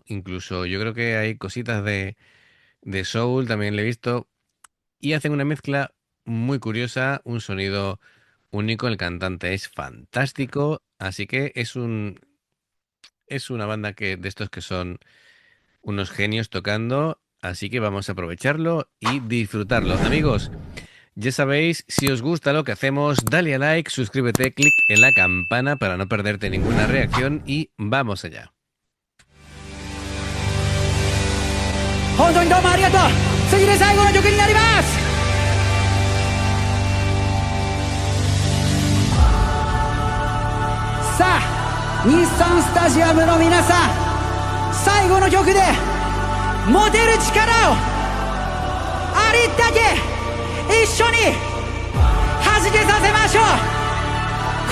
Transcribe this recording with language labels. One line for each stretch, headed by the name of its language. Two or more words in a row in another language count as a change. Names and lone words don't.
Spanish: Incluso yo creo que hay cositas de soul, también le he visto, y hacen una mezcla muy curiosa, un sonido único, el cantante es fantástico, así que es una banda de estos que son unos genios tocando, así que vamos a aprovecharlo y disfrutarlo. Amigos, ya sabéis, si os gusta lo que hacemos, dale a like, suscríbete, clic en la campana para no perderte ninguna reacción y vamos allá.
Japanese: 本当にどうもありがとう。次で最後の曲になります。さあ日産スタジアムの皆さん、最後の曲で持てる力をありったけ一緒に弾けさせましょう。